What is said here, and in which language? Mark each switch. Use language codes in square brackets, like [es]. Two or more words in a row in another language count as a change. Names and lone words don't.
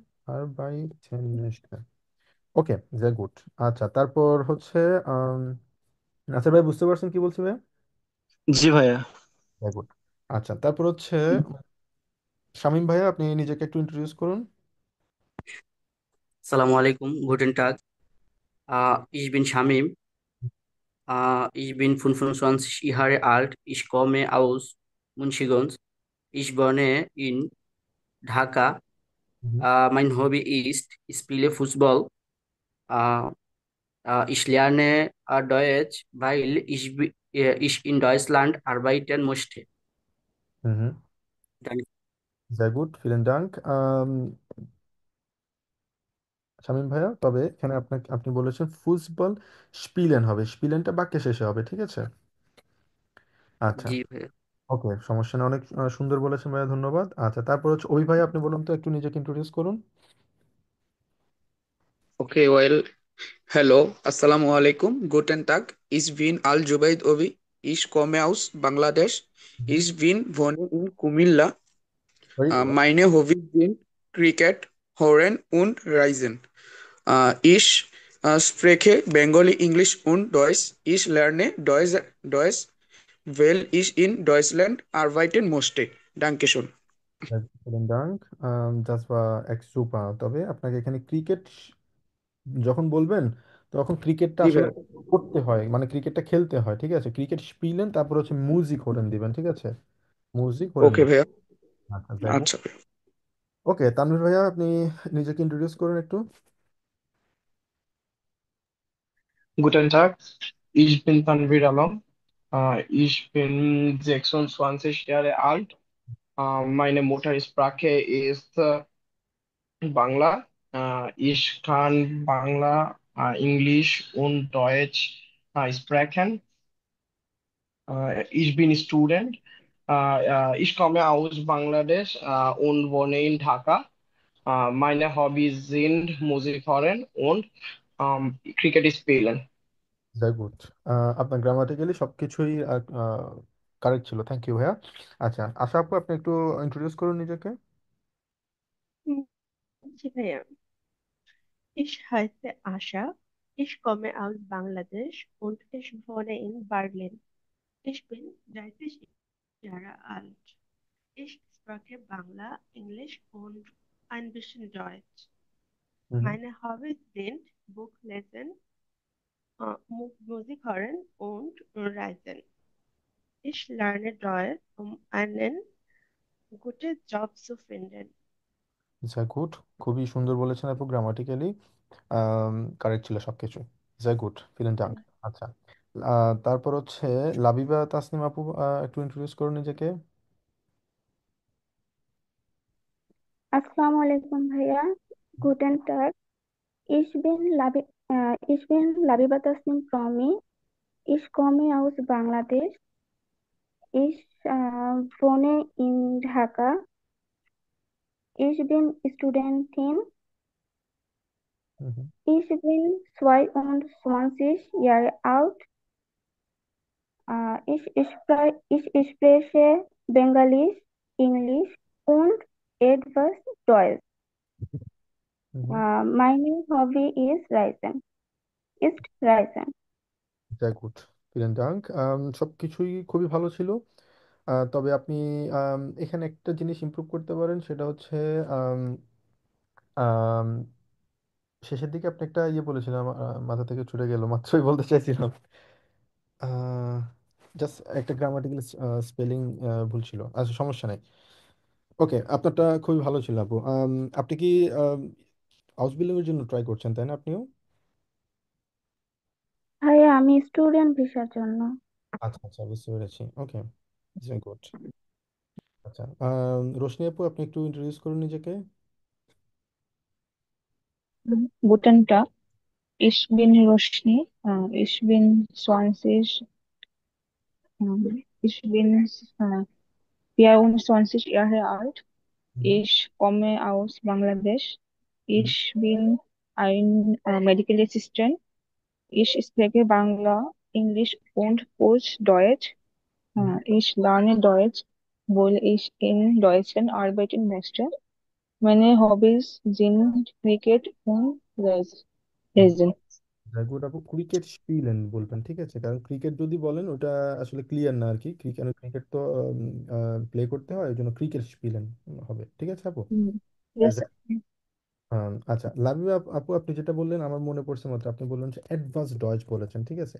[en] আর bye okay, very good. [bn] আচ্ছা, তারপর হচ্ছে আম, আচ্ছা ভাই, বুঝতে পারছেন কি বলছি ভাই? জি ভাইয়া। [en] very good. [bn] আচ্ছা, তারপর হচ্ছে শামীম ভাইয়া, আপনি নিজেকে একটু ইন্ট্রোডিউস করুন। [ar] السلام عليكم, [de] Guten Tag. ich bin Shamim. Ich bin 25 Jahre alt. Ich komme aus Munchigonz. Ich wohne in Dhaka. হুম Mein Hobby ist, ich spiele Fußball. Äh, ich lerne Deutsch, weil ich in Deutschland arbeiten möchte. হুম হুম, Danke. [en] very good, [de] Vielen Dank. [bn] শামীম ভাইয়া, তবে এখানে আপনাকে আপনি বলেছেন [de] Fußball spielen [bn] হবে, স্পিলেনটা বাক্যের শেষে হবে, ঠিক আছে। আচ্ছা, জি ভাই। ওকে, সমস্যা নেই, অনেক সুন্দর বলেছেন ভাইয়া, ধন্যবাদ। আচ্ছা, তারপর হচ্ছে ওই ভাই, আপনি বলুন তো একটু নিজেকে ইন্ট্রোডিউস করুন। [en] Okay, well, hello, [ar] السلام عليكم, [de] guten Tag. Ich bin Al Jubaid Obi. Ich komme aus Bangladesch. Ich bin wohne in Kumilla. [en] Very good. [de] Meine Hobbys sind Cricket, Horn und Reisen. Ich spreche Bengali, Englisch und Deutsch. Ich lerne Deutsch, weil ich in Deutschland arbeiten musste. Dankeschön. Vielen Dank, das war [bn] এক সুপার। তবে আপনাকে এখানে ক্রিকেট যখন বলবেন তখন ক্রিকেটটা জি আসলে ভাইয়া। করতে হয়, মানে ক্রিকেটটা খেলতে হয়, ঠিক আছে। [de] Cricket spielen, [bn] তারপর হচ্ছে [de] Musik hören [bn] দিবেন, ঠিক আছে। [de] Musik hören [en] ওকে [bn] দিবেন। ভাইয়া। আচ্ছা, যাই হোক। আচ্ছা ভাইয়া। ওকে, তানভীর ভাইয়া, আপনি নিজেকে ইন্ট্রোডিউস করুন একটু। [de] Guten Tag, ich bin Tanvir Alam. Ich bin 26 Jahre alt. Meine Muttersprache ist Bangla. Ich kann Bangla, Englisch und Deutsch sprechen. Ich bin Student. Ich komme aus Bangladesch und wohne in Dhaka. Meine Hobbys sind Musik hören und Cricket spielen. [en] very good. [bn] আপনার গ্রামাটিক্যালি সবকিছুই কারেক্ট ছিল, [en] thank you [bn] ভাইয়া। আচ্ছা, আশা আপু আপনি একটু ইন্ট্রোডিউস করুন নিজেকে। হুম, জি ভাইয়া। [de] Ich heiße Ascha. Ich komme aus Bangladesch und ich wohne in Berlin. Ich bin 30 Jahre alt. Ich spreche Bangla, Englisch und ein bisschen Deutsch. হুম। Meine Hobbys sind Buch lesen, Musik hören und reisen. Ich lerne Deutsch, um einen guten Job zu finden. [en] it's good, [bn] খুবই সুন্দর বলেছেন আপু, গ্রামাটিক্যালি কারেক্ট ছিল সবকিছু। [en] it's good, [de] Vielen Dank. [bn] আচ্ছা, তারপর হচ্ছে লাবিবা তাসনিম আপু, একটু ইন্ট্রোডিউস করুন নিজেকে। [ar] السلام عليكم ভাইয়া। [de] Guten Tag. Ich bin Labiba Tasnim Promi. Ich komme aus Bangladesch. Ich wohne in Dhaka. Ich bin Studentin. হুম হুম। Ich bin 22 Jahre alt. Ich spreche Bengalisch, Englisch und etwas Deutsch. হুম হুম। Mein Hobby ist Reisen. [en] it's good, [de] Vielen Dank. [bn] সবকিছুই খুবই ভালো ছিল। তবে আপনি এখানে একটা জিনিস ইমপ্রুভ করতে পারেন, সেটা হচ্ছে আম, আম, শেষের দিকে আপনি একটা ইয়ে বলেছিলাম, মাথা থেকে ছুটে গেল, মাত্রই বলতে চাইছিলাম। জাস্ট একটা গ্রামাটিক্যাল স্পেলিং ভুল ছিল। আচ্ছা, সমস্যা নাই। ওকে, আপনারটা খুবই ভালো ছিল আপু। আপনি কি [en] house building [bn] এর জন্য ট্রাই করছেন, তাই না আপনিও? ভাইয়া আমি স্টুডেন্ট ভিসার জন্য। আচ্ছা আচ্ছা, বুঝতে পেরেছি। ওকে, গুড। আচ্ছা, রোশনি আপু আপনি একটু ইন্ট্রোডিউস করুন নিজেকে। [de] Guten Tag, ich bin Roshni. Ich bin 20, ich bin 24 Jahre alt. হুম Ich komme aus Bangladesch. হুম Ich bin ein [en] Medical Assistant. [de] Ich spreche Bangla, Englisch und kurz Deutsch. হুম। Ich lerne Deutsch, weil ich in Deutschland arbeiten möchte. Meine Hobbys sind Cricket und Reisen. [bn] গুড আপু, [de] Cricket spielen [bn] বলবেন, ঠিক আছে? কারণ ক্রিকেট যদি বলেন ওটা আসলে ক্লিয়ার না আর কি। ক্রিকেট ক্রিকেট তো প্লে করতে হয়, ওই জন্য [de] Cricket spielen [bn] হবে, ঠিক আছে আপু? [en] Yes. [bn] আচ্ছা, লাভিয়া আপু আপনি যেটা বললেন আমার মনে পড়ছে মাত্র, আপনি বললেন যে অ্যাডভান্স ডয়েচ বলেছেন, ঠিক আছে?